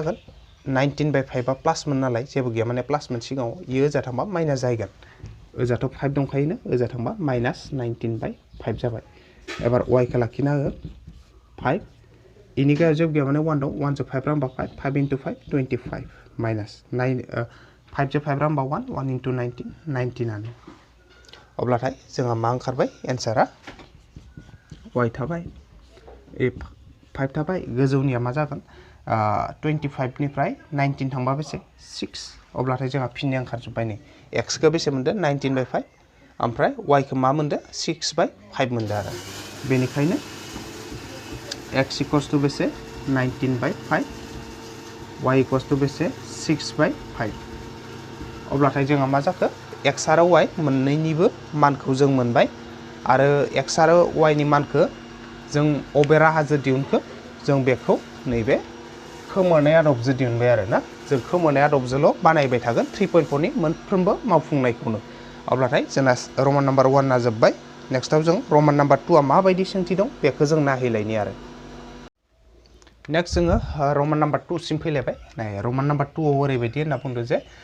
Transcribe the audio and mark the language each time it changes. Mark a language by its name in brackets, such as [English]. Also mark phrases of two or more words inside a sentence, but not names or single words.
[Bodo] जागोन 19/5 आ प्लासमोन नालाय जेबो गैया माने प्लासमोन सिगाङाव इयो ओजा थांबा माइनास जाहैगोन ओजाथ' 5 दंखायोनो ओजा थांबा -19/5 जाबाय एबार y खौ लाखिना हो 5 इनि गायाव जेबो गैया माने 1 दं 1 जो 5 रांबा 5 5 into 5 25 माइनास 9 5 जो 5 रांबा 1 1 into 19 19 आनो अब्लाथाय जोंहा मा ओंखारबाय एन्सारा y थाबाय 5 थाबाय गोजौनिया मा जागोन 25 निफ्राय 19 थांबा बेसे 6 अब्लाथाय जोंहा फिननाय ओंखारजोबबाय नै x खौ बेसे मोनदो 19/5 ओमफ्राय y खौ मा मोनदो 6/5 मोनदो आरो बेनिखायनो [English] x equals to [Bodo] बेसे 19/5 [English] y equals to [Bodo] बेसे 6/5 अब्लाथाय जोंहा मा जाखो x आरो y मोननैनिबो मानखौ जों मोनबाय आरो x आरो y नि मानखौ जों अबे राहाजों दिहुनखो जों बेखौ नैबे खोमोरनाय आदबजों दिहुनबाय आरो ना जों खोमोरनाय आदबजोंल' बानायबाय थागोन 3.4 नि मोनफ्रोमबो मावफुंनायखौनो अब्लाथाय जोंना [English] Roman number [Bodo] 1 ना जोब्बाय नेक्स्टआव जों [English] Roman number [Bodo] 2 आ माबायदि सोंथि दं बेखौ जों नायहैलायनि आरो नेक्स्ट जोङो [English] Roman number [Bodo] 2 सिम फैलायबाय नाय [English] Roman number [Bodo] 2 आव ओरैबायदि होनना बुंदों जे